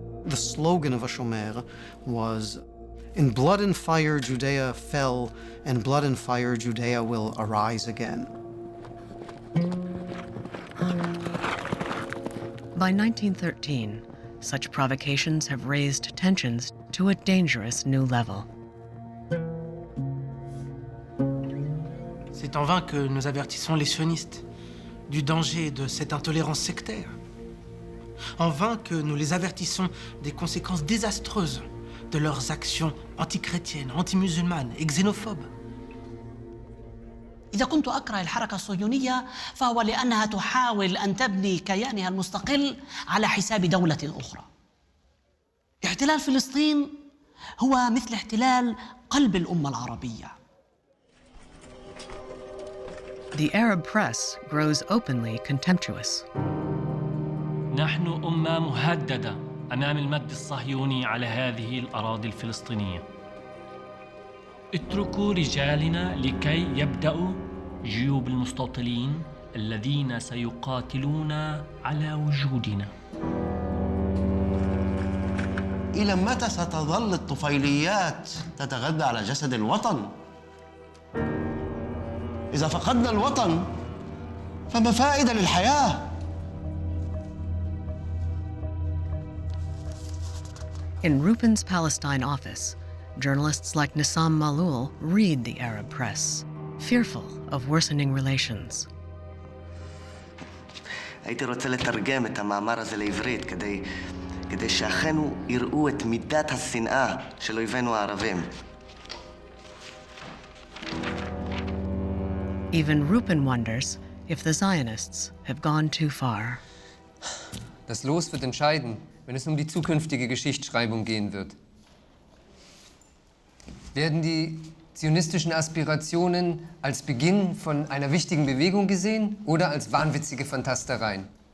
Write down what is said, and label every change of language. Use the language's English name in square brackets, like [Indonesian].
[English] The slogan of HaShomer was, "In blood and fire Judea fell, and blood and fire Judea will arise again." By 1913, such provocations have raised tensions to a dangerous new level. [French] C'est en vain que nous avertissons les sionistes du danger de cette intolérance sectaire. En vain que nous les avertissons des conséquences désastreuses de leurs actions antichrétiennes, anti-musulmanes et xénophobes. [Arabic] إذا كنت أكره الحركة الصهيونية فهو لأنها تحاول أن تبني كيانها المستقل على حساب دولة أخرى. احتلال فلسطين هو مثل احتلال قلب الأمة العربية. [English] The Arab press grows openly contemptuous. [Arabic] نحن أمة مهددة أمام المد الصهيوني على هذه الأراضي الفلسطينية. اتركوا رجالنا لكي يبدأوا جيوب المستوطنين الذين سيقاتلون على وجودنا. إلى متى ستظل الطفيليات تتغذى على جسد الوطن؟ إذا فقدنا الوطن فما فائدة للحياة؟ [English] In Rupin's Palestine office, journalists like Nissam Malul read the Arab press, fearful of worsening relations. [Hebrew] הייתי רוצה לתרגם את המאמר הזה לעברית כדי שאחינו יראו את מידת השנאה של אויבינו הערבים. [English] Even Rupin wonders if the Zionists have gone too far. [German] Das Los wird entscheiden, wenn es die zukünftige Geschichtsschreibung gehen wird. Werden die zionistischen Aspirationen als Beginn von einer wichtigen Bewegung gesehen oder als wahnwitzige Fantastereien?